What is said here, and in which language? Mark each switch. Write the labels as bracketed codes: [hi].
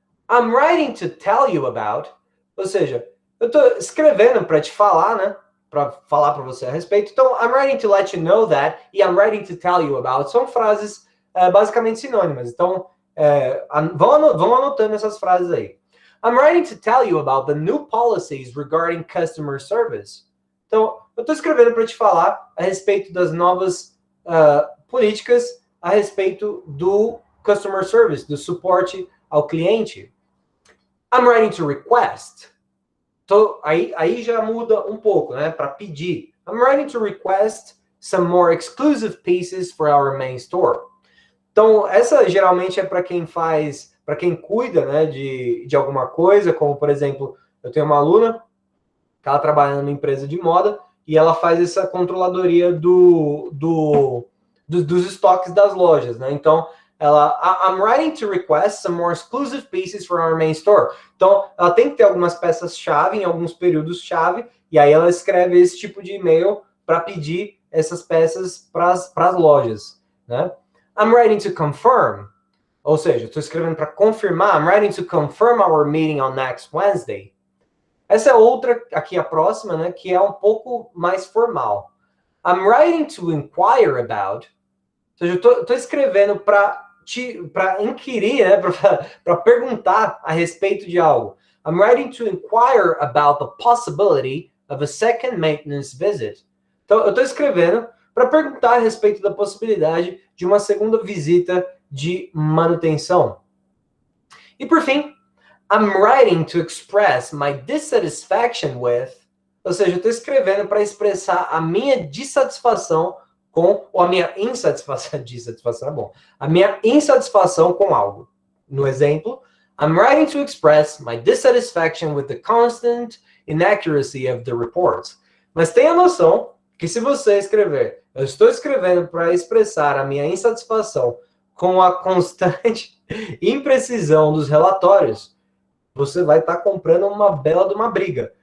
[en] I'm writing to tell you about, [pt] ou seja, eu estou escrevendo para te falar, né? Para falar para você a respeito. Então, [en] I'm writing to let you know that [pt] e [en] I'm writing to tell you about [pt] são frases basicamente sinônimas. Então, vão anotando essas frases aí. [en] I'm writing to tell you about the new policies regarding customer service. [pt] Então, eu estou escrevendo para te falar a respeito das novas políticas a respeito do customer service, do suporte ao cliente. [en] I'm writing to request. [pt] Então, aí já muda um pouco, né? Para pedir. [en] I'm writing to request some more exclusive pieces for our main store. [pt] Então, essa geralmente é para quem faz, para quem cuida, né, de alguma coisa, como, por exemplo, eu tenho uma aluna que ela trabalha numa empresa de moda e ela faz essa controladoria dos estoques das lojas, né? [en] Então, I'm writing to request some more exclusive pieces for our main store. [pt] Então, ela tem que ter algumas peças-chave em alguns períodos-chave, e aí ela escreve esse tipo de e-mail para pedir essas peças para as lojas, né? [en] I'm writing to confirm, [pt] ou seja, estou escrevendo para confirmar. [en] I'm writing to confirm our meeting on next Wednesday. [pt] Essa é outra, aqui a próxima, né, que é um pouco mais formal. [en] I'm writing to inquire about, [pt] ou seja, eu estou escrevendo para inquirir, né, para perguntar a respeito de algo. [en] I'm writing to inquire about the possibility of a second maintenance visit. [pt] Então, eu estou escrevendo para perguntar a respeito da possibilidade de uma segunda visita de manutenção. E por fim, [en] I'm writing to express my dissatisfaction with, [pt] ou seja, eu estou escrevendo para expressar a minha dissatisfação com, ou a minha insatisfação, dissatisfação é bom, a minha insatisfação com algo. No exemplo, [en] I'm writing to express my dissatisfaction with the constant inaccuracy of the reports. [pt] Mas tenha noção que se você escrever, eu estou escrevendo para expressar a minha insatisfação com a constante imprecisão dos relatórios, você vai estar comprando uma bela de uma briga.